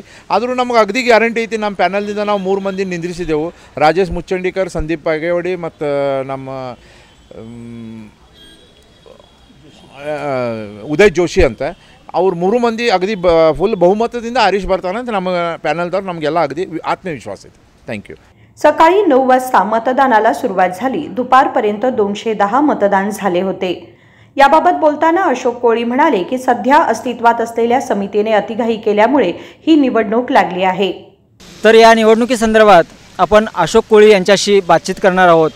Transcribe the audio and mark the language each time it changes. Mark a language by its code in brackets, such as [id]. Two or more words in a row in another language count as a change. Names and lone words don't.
[kn] ಆದರೂ ನಮಗೆ ಅಗದಿ ಗ್ಯಾರಂಟಿ ಐತಿ ನಮ್ಮ ಪ್ಯಾನಲ್ದಿಂದ ನಾವು 3 ಮಂದಿ ನಿಂದ್ರಿಸಿದೆವು, ರಾಜೇಶ್ ಮುಚ್ಚಂಡಿಕರ್, ಸಂದೀಪ್ ಪಾಗೇವಾಡಿ ಮತ್ತು ನಮ್ಮ ಉದಯ್ ಜೋಶಿ ಅಂತ ಅವ್ರು 3 ಮಂದಿ ಅಗದಿ ಫುಲ್ ಬಹುಮತದಿಂದ ಹರೀಶ್ ಬರ್ತಾನೆ ಅಂತ ನಮ್ಮ ಪ್ಯಾನಲ್ದವ್ರು ನಮಗೆಲ್ಲ ಅಗದಿ ಆತ್ಮವಿಶ್ವಾಸ ಐತಿ। [en] thank you. [mr] सकाळी 9 वाजता मतदानाला सुरुवात झाली। दुपारपर्यंत 210 मतदान झाले होते। याबाबत बोलताना अशोक कोळी म्हणाले की सध्या अस्तित्वात असलेल्या समितीने अतिघाई केल्यामुळे ही निवडणूक लागली आहे। तर या निवडणुकीसंदर्भात आपण अशोक कोळी यांच्याशी बातचीत करणार आहोत।